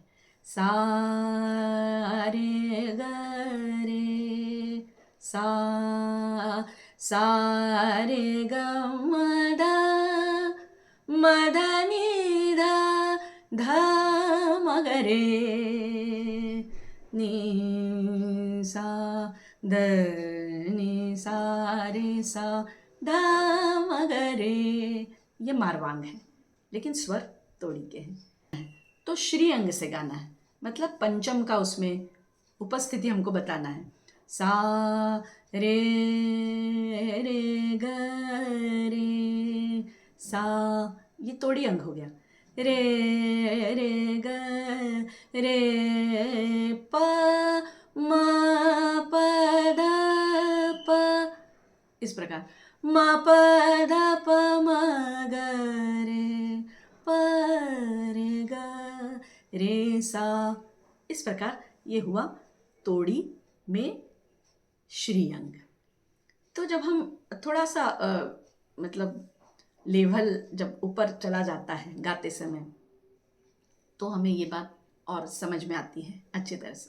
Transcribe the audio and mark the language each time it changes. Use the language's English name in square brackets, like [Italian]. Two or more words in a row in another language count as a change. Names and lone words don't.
[Hindi] सा रे ग रे सा, सा रे ग म ध नि ध ध म ग रे नि सा ध नि सा रे सा ध म ग रे, ये मारवांग है लेकिन स्वर तोड़ी के हैं। तो श्री अंग से गाना है, मतलब पंचम का उसमें उपस्थिति हमको बताना है। सा रे रे ग रे सा, ये तोड़ी अंग हो गया। रे रे ग रे प म प ध प, इस प्रकार म प ध प म ग रे प रे ग रे सा, इस प्रकार ये हुआ तोड़ी में श्री अंग। तो जब हम थोड़ा सा मतलब लेवल जब ऊपर चला जाता है गाते समय, तो हमें ये बात और समझ में आती है अच्छी तरह से।